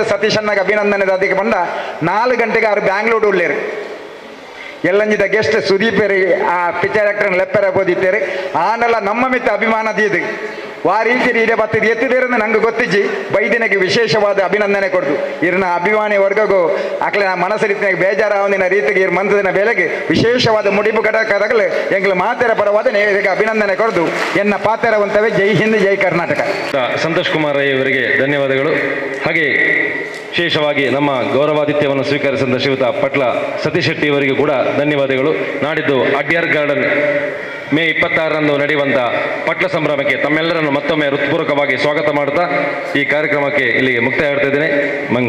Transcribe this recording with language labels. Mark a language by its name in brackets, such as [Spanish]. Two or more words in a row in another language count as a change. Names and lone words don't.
[Tulu] ಸತೀಶಣ್ಣಗೆ ಅಭಿನಂದನೆ ಅದಕ್ಕೆ ಬಂದ 4 ಗಂಟೆಗೆ ಅವ್ರು ಬ್ಯಾಂಗ್ಳೂರು ಉಳ್ಳೇರು ಎಲ್ಲಂಜಿದ ಗೆಸ್ಟ್ ಸುದೀಪೇರಿ ಆ ಪಿಕ್ಚರ್ ಆಕ್ಟರ್ ಲೆಪ್ಪರ ಬೋದಿತ್ತೇರಿ ಆನೆಲ್ಲ ನಮ್ಮ ಮಿತ್ತ ಅಭಿಮಾನ ದೀದು ಆ ರೀತಿ ರೀಡೆ ಬತ್ತಿದ್ದು ಎತ್ತಿದೇರಂದು ನಂಗೆ ಗೊತ್ತಿಜ್ಜಿ ಬೈದಿನಗೆ ವಿಶೇಷವಾದ ಅಭಿನಂದನೆ ಕೊಡ್ದು ಇರ್ನ ಅಭಿಮಾನಿ ವರ್ಗಗೂ ಆಕಲೆ ನಾ ಮನಸ್ಸರಿತಿನ ಬೇಜಾರಾವನಿನ ರೀತಿಗೆ ಇರ್ ಮಂತದಿನ ಬೆಲೆಗೆ ವಿಶೇಷವಾದ ಮುಡಿಪು ಘಟಕದಾಗಲೇ ಎಂಗ್ಲ ಮಾತೆರ ಪರವಾದ ನೇರಿಗೆ ಅಭಿನಂದನೆ ಕೊಡ್ದು ಎನ್ನ ಪಾತೆರವಂತವೇ ಜೈ ಹಿಂದ್ ಜೈ ಕರ್ನಾಟಕ. [Kannada] ಸಂತೋಷ್ ಕುಮಾರ್ ರೈ ಅವರಿಗೆ ಧನ್ಯವಾದಗಳು. ಹಾಗೆ ವಿಶೇಷವಾಗಿ ನಮ್ಮ ಗೌರವಾತಿಥ್ಯವನ್ನು ಸ್ವೀಕರಿಸಿದ ಶ್ರೀಯುತ ಪಟ್ಲ ಸತೀಶ್ ಶೆಟ್ಟಿ ಅವರಿಗೂ ಕೂಡ ಧನ್ಯವಾದಗಳು. ನಾಡಿದ್ದು ಅಡ್ಯಾರ್ ಗಾರ್ಡನ್ ಮೇ 26ರಂದು ನಡೆಯುವಂಥ ಪಟ್ಲ ಸಂಭ್ರಮಕ್ಕೆ ತಮ್ಮೆಲ್ಲರನ್ನು ಮತ್ತೊಮ್ಮೆ ಹೃತ್ಪೂರ್ವಕವಾಗಿ ಸ್ವಾಗತ ಮಾಡುತ್ತಾ ಈ ಕಾರ್ಯಕ್ರಮಕ್ಕೆ ಇಲ್ಲಿಗೆ ಮುಕ್ತಾಯ ಮಾಡ್ತಾ ಇದ್ದೇನೆ.